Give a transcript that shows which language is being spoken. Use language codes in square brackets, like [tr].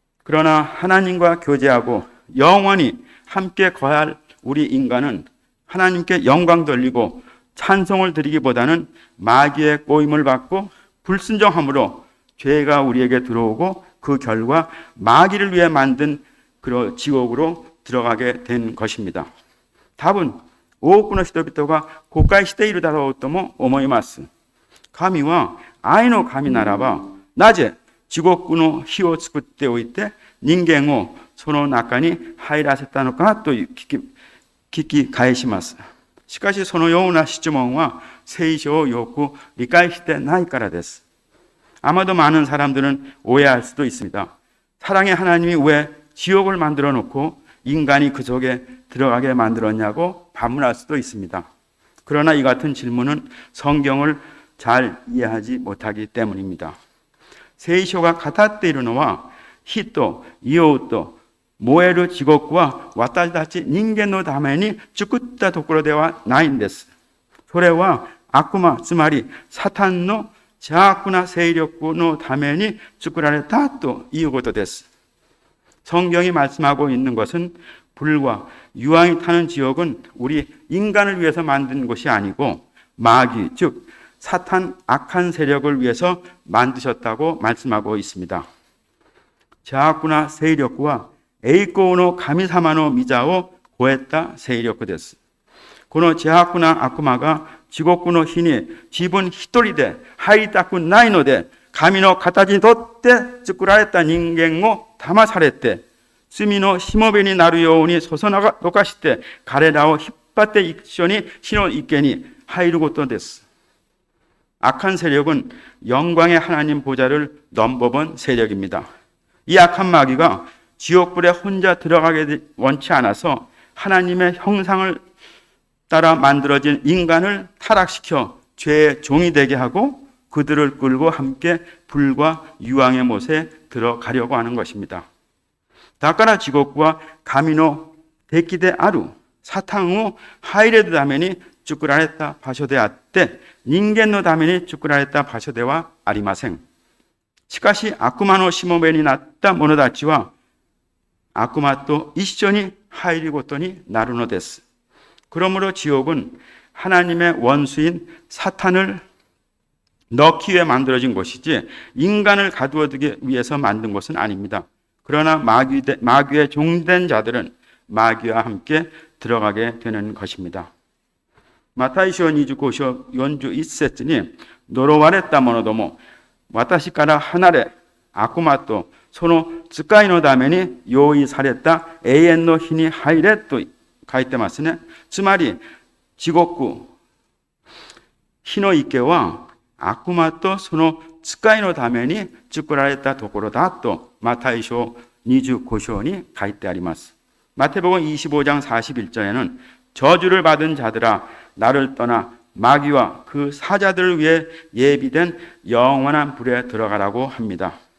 [ko] 그러나 하나님과 교제하고 영원히 함께 거할 우리 인간은 하나님께 영광 돌리고 찬송을 드리기보다는 마귀의 꼬임을 받고 불순종함으로 죄가 우리에게 들어오고 그 결과 마귀를 위해 만든 그 지옥으로 들어가게 된 것입니다. 답은 [ja] 多くの人々が誤解しているだろうとも思います。神は愛の神ならば、なぜ地獄の火を作っておいて人間をその中に入らせたのかと聞き返します。しかしそのような質問は聖書をよく理解してないからです。 [ko] 아마도 많은 사람들은 오해할 수도 있습니다. 사랑의 하나님이 왜 지옥을 만들어 놓고 인간이 그 속에 들어가게 만들었냐고 반문할 수도 있습니다. 그러나 이 같은 질문은 성경을 잘 이해하지 못하기 때문입니다. [ja] 聖書が語っているのは火と硫黄と燃える地獄は私たち人間のために作ったところではないんです。それは悪魔、つまりサタンの邪悪な勢力のために作られたということです。 [ko] 성경이 말씀하고 있는 것은 불과 유황이 타는 지옥은 우리 인간을 위해서 만든 것이 아니고 마귀, 즉 사탄 악한 세력을 위해서 만드셨다고 말씀하고 있습니다. [ja] 邪悪な勢力は栄光の神様の御座を超えた勢力です。この邪悪な悪魔が地獄の火に自分一人で入りたくないので神の形にとって作られた人間を騙されて罪のしもべになるようにそそのかして彼らを引っ張って一緒に火の池に入ることです。 [ko] 악한 세력은 영광의 하나님 보좌를 넘버본 세력입니다. 이 악한 마귀가 지옥불에 혼자 들어가게 원치 않아서 하나님의 형상을 따라 만들어진 인간을 타락시켜 죄의 종이 되게 하고 그들을 끌고 함께 불과 유황의 못에 들어가려고 하는 것입니다. [ja] だから地獄は神の敵であるサタンを入れるために作られた場所であって人間のために作られた場所ではありません。しかし悪魔のしもべになった者たちは悪魔と一緒に入ることになるのです。 [ko] 그러므로 지옥은 하나님의 원수인 사탄을 넣기 위해 만들어진 것이지 인간을 가두어두기 위해서 만든 것은 아닙니다. 그러나 마귀의 종된 자들은 마귀와 함께 들어가게 되는 것입니다. [ja] 마타이쇼 25章 41節に呪われた者ども私から離れ悪魔とその使いのために用意された永遠の火に入れと書いてますね。つまり地獄火の池は悪魔とその使いのために作られたところだとマタイ書25章に書いてあります。 [ko] 마태복음 25장 41절에는 저주를 받은 자들아 나를 떠나 마귀와 그 사자들을 위해 예비된 영원한 불에 들어가라고 합니다.